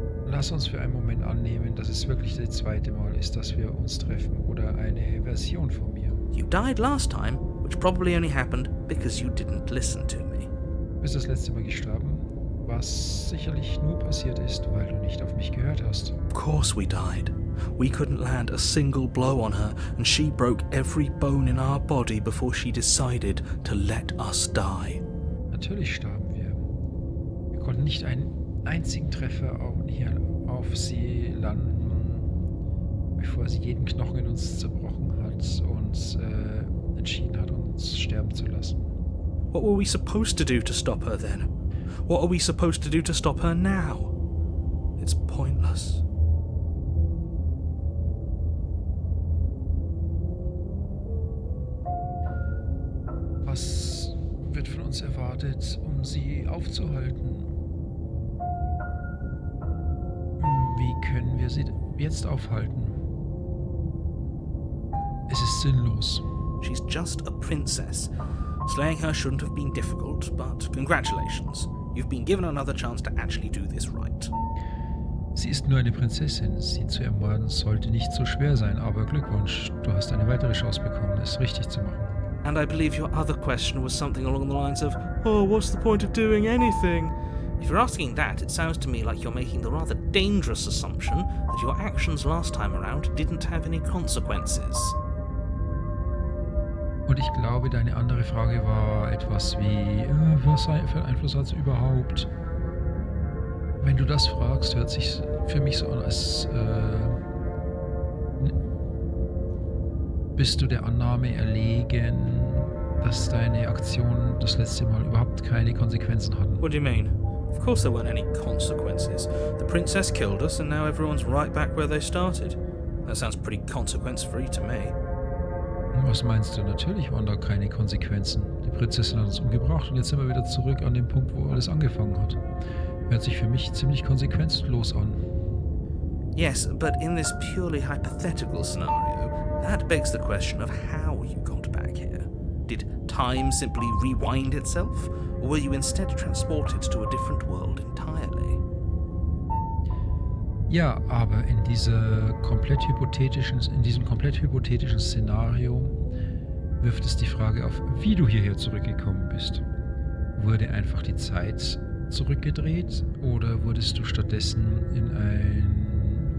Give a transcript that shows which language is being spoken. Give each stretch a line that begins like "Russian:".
German: Lass uns für einen Moment annehmen, dass es wirklich das zweite Mal ist, dass wir uns treffen, oder eine Version von mir.
English: You died last time, which probably only happened because you didn't listen to me.
German: Du bist das letzte Mal gestorben, was sicherlich nur passiert ist, weil du nicht auf mich gehört hast.
English: Of course we died. We couldn't land a single blow on her, and she broke every bone in our body before she decided to let us die.
German: Natürlich starben wir. Wir konnten nicht einen einzigen Treffer hier auf sie landen, bevor sie jeden Knochen in uns zerbrochen hat und entschieden hat, uns sterben zu lassen.
English: What were we supposed to do to stop her then? What are we supposed to do to stop her now? It's pointless.
German: Was wird von uns erwartet, um sie aufzuhalten? Wie können wir sie jetzt aufhalten? Es ist sinnlos.
English: She's just a princess. Slaying her shouldn't have been difficult, but congratulations. You've been given another chance to actually do this right.
German: Sie ist nur eine Prinzessin. Sie zu ermorden sollte nicht so schwer sein, aber Glückwunsch. Du hast eine weitere Chance bekommen, es richtig zu machen.
English: And I believe your other question was something along the lines of, oh, what's the point of doing anything? If you're asking that, it sounds to me like you're making the rather dangerous assumption that your actions last time around didn't have any consequences.
German: Und ich glaube, deine andere Frage war etwas wie, was für einen Einfluss hat es überhaupt? Wenn du das fragst, hört sich für mich so an, als bist du der Annahme erlegen, dass deine Aktionen das letzte Mal überhaupt keine Konsequenzen hatten.
English: What do you mean? Of course there weren't any consequences. The princess killed us and now everyone's right back where they started. That sounds pretty consequence-free to me.
German: Was meinst du? Natürlich waren da keine Konsequenzen. Die Prinzessin hat uns umgebracht und jetzt sind wir wieder zurück an dem Punkt, wo alles angefangen hat. Hört sich für mich ziemlich konsequenzlos an.
English: Yes, but in this purely hypothetical scenario, that begs the question of how you got back here. Did time simply rewind itself, or were you instead transported to a different world entirely?
German: Ja, aber in diesem komplett hypothetischen Szenario wirft es die Frage auf, wie du hierher zurückgekommen bist. Wurde einfach die Zeit zurückgedreht oder wurdest du stattdessen in ein